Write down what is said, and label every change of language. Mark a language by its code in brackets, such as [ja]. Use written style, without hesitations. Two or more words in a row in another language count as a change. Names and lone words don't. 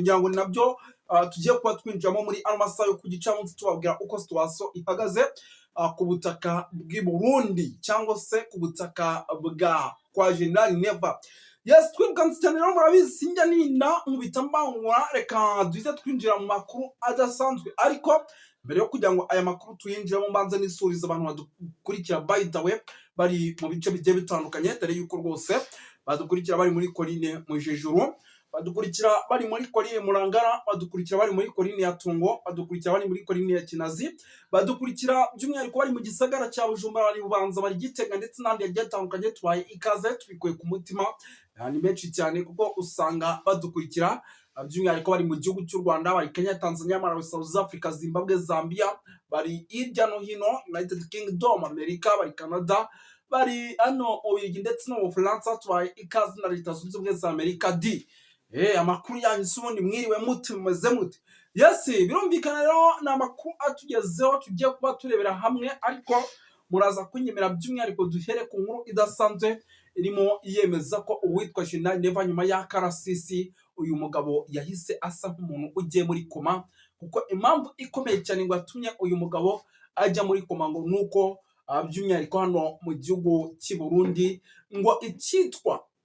[rw] Ngira ngo nabyo tugiye kuba twinjiramo muri amasaha yo ku gicamunsi tubabwira uko situation ihagaze ku butaka bw'i Burundi cyangwa se ku butaka bwa kwa General Neva. Yes, twirukanse cyane rero murabizi sinjya ninda mu bitambangwa. Reka duhite twinjira mu makuru adasanzwe, ariko mbere yo kugira ngo aya makuru tuyinjiramo mbanze nisuriza abantu badukurikira [en] by the way [rw] bari mu bice bigiye bitandukanye, dore yuko rwose badukurikira bari muri Koline mu Jejuru, badukurikira bari muri Koline Murangara, badukurikira bari muri Koline ya Tungo, badukurikira bari muri Koline ya Kinazi, badukurikira by'umwihariko bari mu gisagara cya Bujumbura, bari Bubanza, bari Gitega ndetse n'andi yagiye atandukanye. Tubaye ikaze tubikuye ku mutima, ni benshi cyane kuko usanga badukurikira by'umwihariko bari mu gihugu cy'u Rwanda, bari Kenya, Tanzania, Malawi, South Africa, Zimbabwe, Zambia, bari hirya no hino United Kingdom, Amerika, bari Canada, bari hano Ubirigi ndetse no mu Bufaransa. Tubaye ikaze na Leta Zunze Ubumwe za Amerika. Amakuru yanyu s'ubundi mwiriwe mute, mumeze mute? Yes, birumvikana rero ni amakuru atugezeho tugiye kuba turebera hamwe, ariko muraza kunyemera by'umwihariko duhere ku nkuru idasanzwe irimo yemeza ko uwitwa General Neva nyuma ya karasisi uyu mugabo yahise asa nk'umuntu ugiye muri koma, kuko impamvu ikomeye cyane ngo yatumye uyu mugabo ajya muri koma ngo nuko by'umwihariko hano mu gihugu cy'i Burundi ngo icyitwa